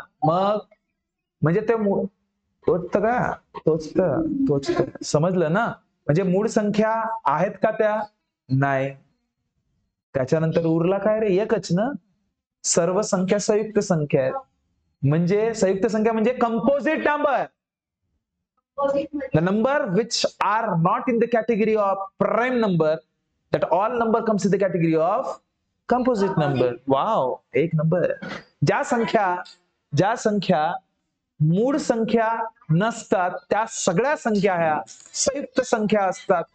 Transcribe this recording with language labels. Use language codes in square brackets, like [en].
[mr] मग म्हणजे ते तोच का? तोच समजलं ना? म्हणजे मूळ संख्या आहेत का त्या? नाही. त्याच्यानंतर उरला काय रे? एकच ना. सर्व संख्या संयुक्त संख्या आहेत. म्हणजे संयुक्त संख्या म्हणजे composite number. [en] The number which are not in the category of prime number, that all number comes in the category of composite number. [mr] Wow, एक नंबर. ज्या संख्या मूळ संख्या नसतात त्या सगळ्या संख्या ह्या संयुक्त संख्या असतात.